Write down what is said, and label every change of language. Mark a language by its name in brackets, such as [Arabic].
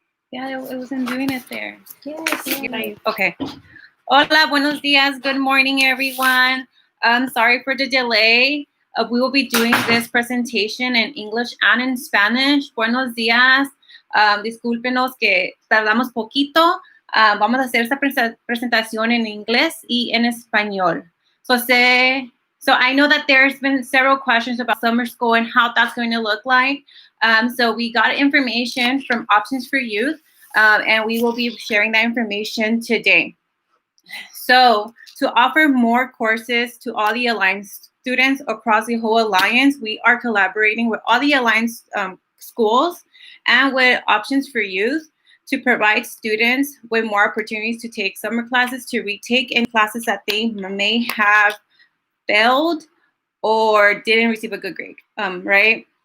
[English] Yeah, it wasn't doing it there. Yes. Okay. [Spanish] Hola, buenos días. [English] Good morning, everyone. Sorry for the delay. We will be doing this presentation in English and in Spanish. [Spanish] Buenos días. Discúlpenos que tardamos poquito. Vamos a hacer esta presentación en inglés y en español. [English] So I know that there's been several questions about summer school and how that's going to look like. So we got information from Options for Youth, and we will be sharing that information today. So to offer more courses to all the Alliance students across the whole Alliance, we are collaborating with all the Alliance schools and with Options for Youth to provide students with more opportunities to take summer classes, to retake any classes that they may have failed or didn't receive a good grade, right?